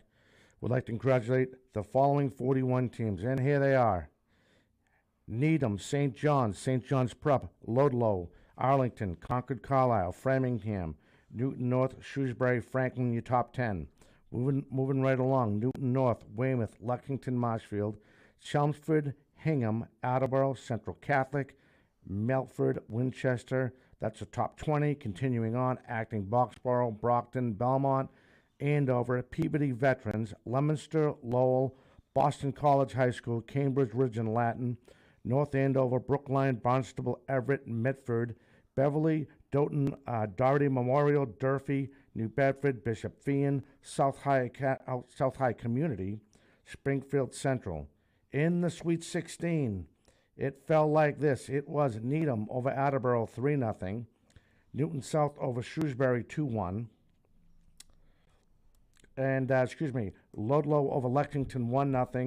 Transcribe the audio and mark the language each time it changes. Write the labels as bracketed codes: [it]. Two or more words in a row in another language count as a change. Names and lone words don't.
[en] Would like to congratulate the following 41 teams, and here they are. Needham, St. John's Prep, Ludlow, Arlington, Concord Carlisle, Framingham, Newton North, Shrewsbury, Franklin, your top 10. Moving right along, Newton North, Weymouth, Luckington, Marshfield, Chelmsford, Hingham, Attleboro, Central Catholic, Melford, Winchester. That's the top 20. Continuing on, Acton, Boxborough, Brockton, Belmont, Andover, Peabody Veterans, Leominster, Lowell, Boston College High School, Cambridge Ridge and Latin, North Andover, Brookline, Barnstable, Everett, Medford, Beverly, Dayton, Doherty Memorial, Durfee, New Bedford, Bishop Feion, South High Community, Springfield Central. In the Sweet 16, it fell like this. It was Needham over Attleboro 3-0, Newton South over Shrewsbury 2-1, Ludlow over Lexington 1-0.